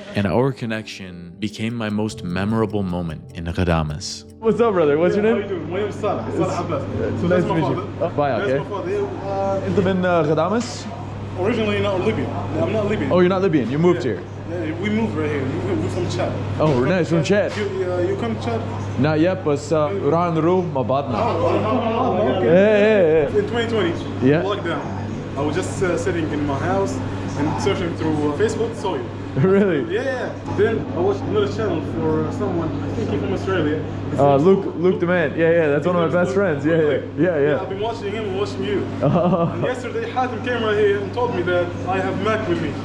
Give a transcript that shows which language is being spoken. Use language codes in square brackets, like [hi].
[en] And our connection became my most memorable moment in Ghadames. What's up, brother? What's your name? How you doing? My name is Salah. Salah Abbas. It's nice to meet you. Bye, okay? [ar] انت من [en] Ghadames? originally not Libyan. No, I'm not Libyan. Oh, you're not Libyan. You moved here. Yeah, we moved right here. We're from Chad. Oh, nice. From Chad. You come to Chad? Not yet, but [ar] راح نروح مع بعضنا. [en] Okay. Yeah. In 2020, Yeah. lockdown. I was just sitting in my house and searching through Facebook, saw you. Really? Yeah. Then I watched another channel for someone, I think he's from Australia. His name's Luke the man. Yeah. That's one of my best friends. Yeah. I've been watching him and watching you. And yesterday, Hatem came right here and told me that I have Mac with me.